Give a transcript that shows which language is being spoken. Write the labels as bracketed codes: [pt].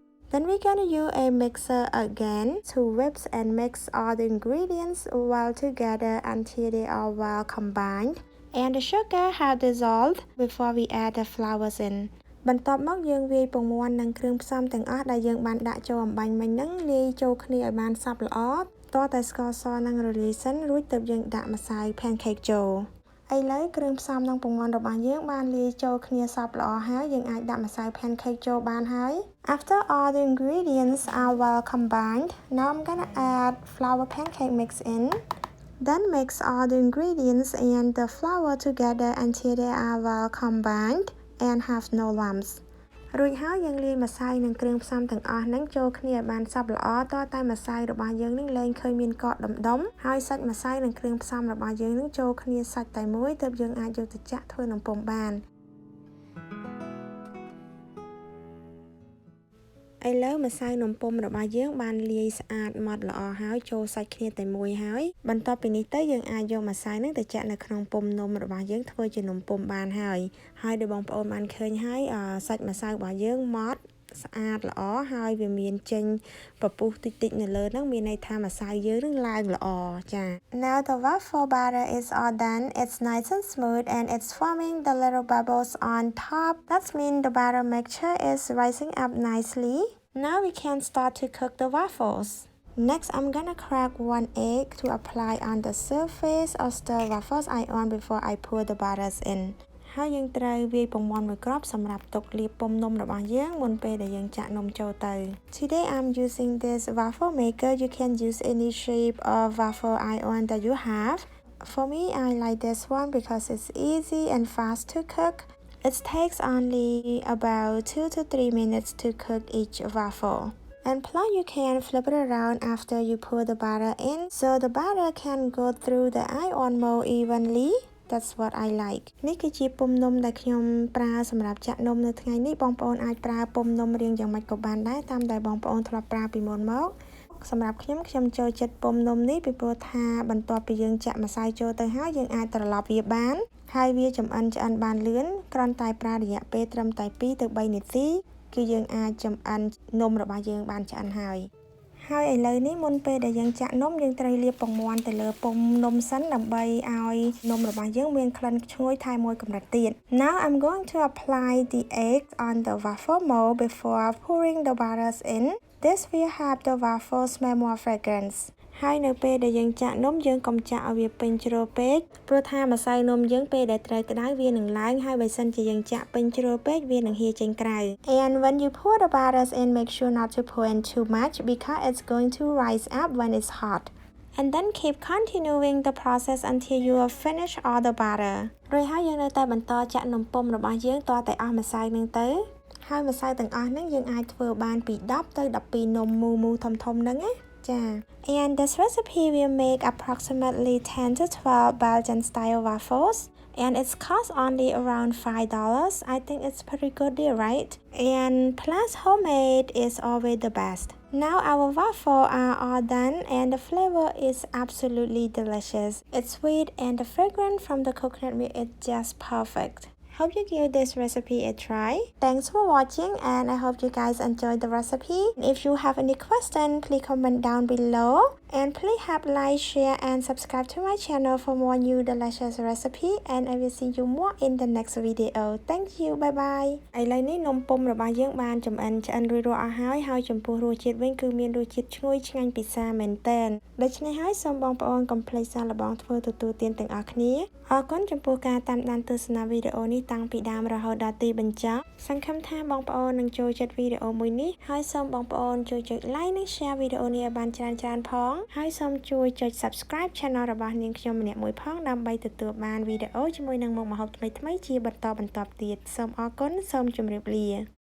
[en] then we're gonna use a mixer again to whip and mix all the ingredients well together until they are well combined and the sugar have dissolved before we add the flowers in [km] បន្ទាប់មកយើងវាយពងមាន់និងគ្រឿងផ្សំទាំងអស់ដែលយើងបានដាក់ចូលអំបាញ់មិញហ្នឹងលាយចូលគ្នាឲ្យបានសព្វល្អតតែស្ករសនិងរលាយសិនរួចទើបយើងដាក់ម្សៅ pancake ចូល ឥឡូវគ្រឿងផ្សំនិងពងមាន់របស់យើងបានលាយចូលគ្នាសព្វល្អហើយយើងអាចដាក់ម្សៅ pancake ចូលបានហើយ [en] After all the ingredients are well combined, now I'm gonna add flour pancake mix in. Then mix all the ingredients and the flour together until they are well combined and have no lumps. [km] រួចហើយយើងលាយម្សៅនិងគ្រឿងផ្សំទាំងអស់ហ្នឹងចូលគ្នាឲ្យបានសព្វល្អតតែម្សៅរបស់យើងនឹងលែងឃើញមានកកដុំៗហើយសាច់ម្សៅនិងគ្រឿងផ្សំរបស់យើងនឹងចូលគ្នាសាច់តែមួយទើបយើងអាចយកទៅចាក់ធ្វើនំពុម្ពបាន ឥឡូវម្សៅនំពុម្ពរបស់យើងបានលាយស្អាតម៉ត់ល្អហើយចូលសាច់គ្នាតែមួយហើយបន្ទាប់ពីនេះទៅយើងអាចយកម្សៅហ្នឹងទៅចាក់នៅក្នុងពុម្ពនំរបស់យើងធ្វើជានំពុម្ពបានហើយដោយបងប្អូនបានឃើញហើយសាច់ម្សៅរបស់យើងម៉ត់ស្អាតល្អហើយវាមានចេញពពុះតិចៗនៅលើហ្នឹងមានន័យថាម្សៅយើងនឹងឡើងល្អចា [en] Now the waffle batter is all done. It's nice and smooth and it's forming the little bubbles on top. That means the batter mixture is rising up nicely. Now we can start to cook the waffles. Next, I'm gonna crack 1 egg to apply on the surface of the waffles I on before I pour the batters in. [km] ហើយយើងត្រូវវាយពងមាន់មួយគ្រាប់សម្រាប់ទុកលាបពុម្ពនំរបស់យើងមុនពេលដែលយើងចាក់នំចូលទៅ [en] Today I'm using this waffle maker. You can use any shape of waffle iron that you have. For me, I like this one because it's easy and fast to cook. It takes only about 2 to 3 minutes to cook each waffle. And plus you can flip it around after you pour the batter in so the batter can go through the iron mold evenly. That's what I like [km] នេះគឺជាពុម្ពនំដែលខ្ញុំប្រើសម្រាប់ចាក់នំនៅថ្ងៃនេះបងប្អូនអាចប្រើពុម្ពនំរាងយ៉ាងម៉េចក៏បានដែរតាមដែលបងប្អូនធ្លាប់ប្រើពីមុនមកសម្រាប់ខ្ញុំចូលចិត្តពុម្ពនំនេះពីព្រោះថាបន្ទាប់ពីយើងចាក់ម្សៅចូលទៅហើយយើងអាចត្រឡប់វាបានហើយវាចម្អិនឆ្អិនបានលឿនគ្រាន់តែប្រើរយៈពេលត្រឹមតែ2ទៅ3នាទីគឺយើងអាចចម្អិននំរបស់យើងបានឆ្អិនហើយ ឥឡូវនេះមុនពេលដែលយើងចាក់នំយើងត្រូវលាបពងមាន់ទៅលើពុម្ពនំសិនដើម្បីឲ្យនំរបស់យើងមានក្លិនឈ្ងុយថែមមួយកម្រិតទៀត [en] Now I'm going to apply the eggs on the waffle mold before pouring the butters in. This will help the waffle smell more fragrance. [km] ហើយនៅពេលដែលយើងចាក់នំយើងកុំចាក់ឲ្យវាពេញជ្រុលពេកព្រោះថាម្សៅនំយើងពេលដែលត្រូវក្តៅវានឹងឡើងហើយបើសិនជាយើងចាក់ពេញជ្រុលពេកវានឹងហៀចេញក្រៅ [en] And when you pour the butters in make sure not to pour in too much because it's going to rise up when it's hot. And then keep continuing the process until you have finished all the butter. [km] រួចហើយយើងនៅតែបន្តចាក់នំពុម្ពរបស់យើងតតែអស់ម្សៅនឹងទៅហើយម្សៅទាំងអស់ហ្នឹងយើងអាចធ្វើបានពី10ទៅ12នំមូធំហ្នឹងណាចា [en] And this recipe will make approximately 10 to 12 Belgian style waffles and it's cost only around $5. I think it's pretty good deal, right? And plus homemade is always the best. Now our waffles are all done and the flavor is absolutely delicious. It's sweet and the fragrance from the coconut milk is just perfect. Hope you give this recipe a try. Thanks for watching and I hope you guys enjoyed the recipe. If you have any question, please comment down below. And please have like, share and subscribe to my channel for more new delicious recipe. And I will see you more in the next video. Thank you. Bye bye. [km] ឥឡូវនេះនំពុម្ពរបស់យើងបានចម្អិនឆ្អិនរួចរាល់អស់ហើយចំពោះរសជាតិវិញគឺមានរសជាតិឈ្ងុយឆ្ងាញ់ពិសាមែនទែនដូច្នេះហើយសូមបងប្អូនកុំភ្លេចសាកល្បងធ្វើទទួលទានទាំងអស់គ្នា អរគុណចំពោះការតាមដានទស្សនាវីដេអូនេះតាំងពីដើមរហូតដល់ទីបញ្ចប់សង្ឃឹមថាបងប្អូននឹងចូលចិត្តវីដេអូមួយនេះហើយសូមបងប្អូនជួយចុច like និង share វីដេអូនេះឲ្យបានច្រើនផងហើយសូមជួយចុច subscribe channel របស់នាងខ្ញុំម្នាក់មួយផងដើម្បីទទួលបានវីដេអូជាមួយនឹងមុខម្ហូបថ្មីៗជាបន្តបន្ទាប់ទៀតសូមអរគុណសូមជម្រាបលា